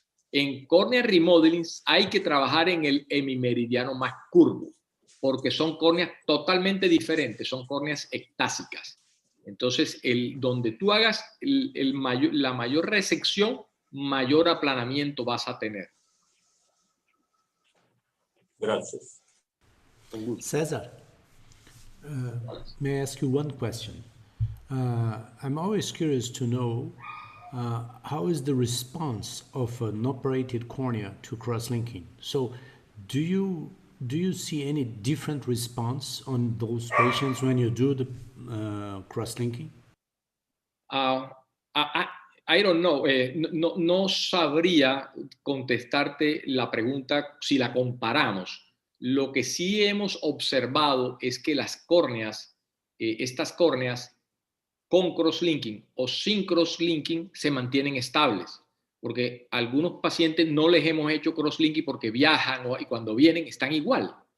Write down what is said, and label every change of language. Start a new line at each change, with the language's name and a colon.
Spanish: En cornea remodeling hay que trabajar en el hemimeridiano más curvo, porque son córneas totalmente diferentes, son córneas ectásicas. Entonces, donde tú hagas la mayor resección, mayor aplanamiento vas a tener. Gracias.
English: Cesar, may I ask you one question? I'm always curious to know how is the response of an operated cornea to cross-linking? So do you see any different response on those patients when you do the cross-linking? I don't know.
Spanish: No sabría contestarte la pregunta si la comparamos. Lo que sí hemos observado es que las córneas, estas córneas con cross-linking o sin cross-linking se mantienen estables, porque algunos pacientes no les hemos hecho cross-linking porque viajan y cuando vienen están igual.